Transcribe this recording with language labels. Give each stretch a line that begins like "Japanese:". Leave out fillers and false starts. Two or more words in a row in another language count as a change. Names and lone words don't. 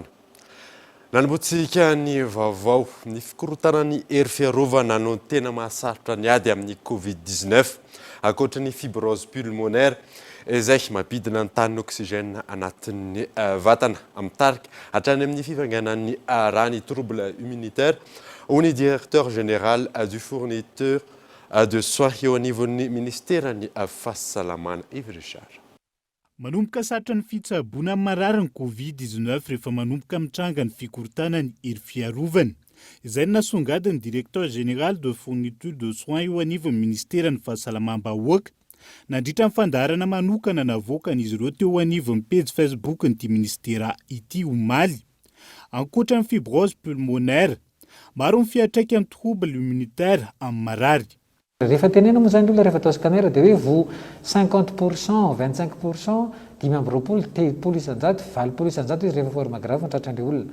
Malagasy: Nanombotsika ny vaovao ny fikorotanan'ny hery fiarovana no tena mahasarotra ny ady amin'ny Covid-19 ankoatra ny
French: fibrose pulmonaire
Malagasy: izay mampidina ny tany oxygène anatin'ny vatana mitarika hatrany amin'ny fivanganan'ny raha ny
French: trouble immunitaire
Malagasy: ou ny
French: directeur général du fourniteur de soins
Malagasy: eo anivon'ny ministera ny fahasalamana Yves Richard. Manomboka sarotra ny fitsaboana marary ny Covid-19 rehefa manomboka mitranga ny fikorotana ny hery fiarovana. Izay nasongadiny
French: directeur général de fourniture de soins
Malagasy: eo anivon'ny ministera ny fahasalamam-bahoaka nandritra ny fandaharana manokana navoaka an'izy ireo teo anivon'ny page Facebook nyity ministera ity omaly. Ankoatra ny
French: fibrose pulmonaire,
Malagasy: maro ny fiatraika ny
French: trouble immunitaire
Malagasy: amin'ny marary. Rehefa tenena moa zany olona rehefa atao scanner dia hoe vo 50%, 25%, 5 telopolo isan-jato, 20 isan-jato izy rehefa
French: forme grave
Malagasy: tratran'ireo olona.